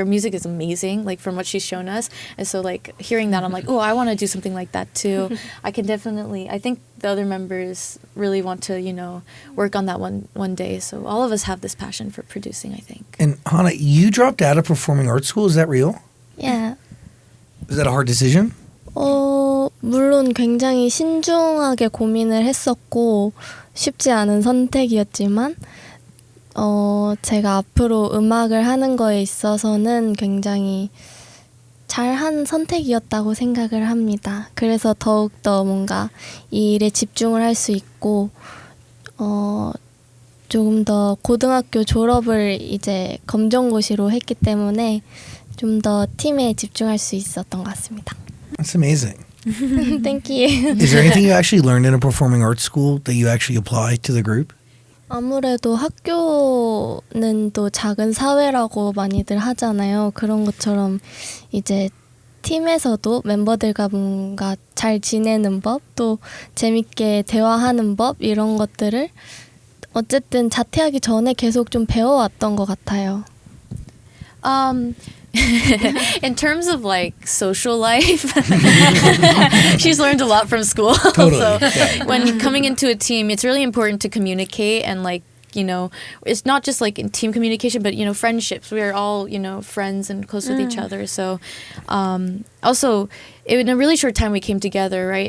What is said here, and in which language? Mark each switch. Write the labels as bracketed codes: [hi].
[en] Her music is amazing, like from what she's shown us. And so like hearing that, I'm like, oh, I want to do something like that too. I think the other members really want to, you know, work on that one day. So all of us have this passion for producing, I think. And Hana, you dropped out of performing arts school. Is that real? Yeah. Is that a hard decision? [ko] 물론 굉장히 신중하게 고민을 했었고 쉽지 않은 선택이었지만 제가 앞으로 음악을 하는 거에 있어서는 굉장히 잘한 선택이었다고 생각을 합니다. 그래서 더욱더 뭔가 이 일에 집중을 할 수 있고 조금 더 고등학교 졸업을 이제 검정고시로 했기 때문에 좀 더 팀에 집중할 수 있었던 것 같습니다. [en] That's amazing. Thank you. Is there anything you actually learned in a performing arts school that you actually apply to the group? [ko] 아무래도 학교는 또 작은 사회라고 많이들 하잖아요. 그런 것처럼 이제 팀에서도 멤버들과 뭔가 잘 지내는 법, 또 재밌게 대화하는 법 이런 것들을 어쨌든 자퇴하기 전에 계속 좀 배워왔던 것 같아요. [en] In terms of like social life, she's learned a lot from school. Totally, So yeah. when coming into a team, it's really important to communicate and like, you know, it's not just like in team communication, but, you know, friendships. We are all, you know, friends and close with each other. So also, in a really short time we came together, right?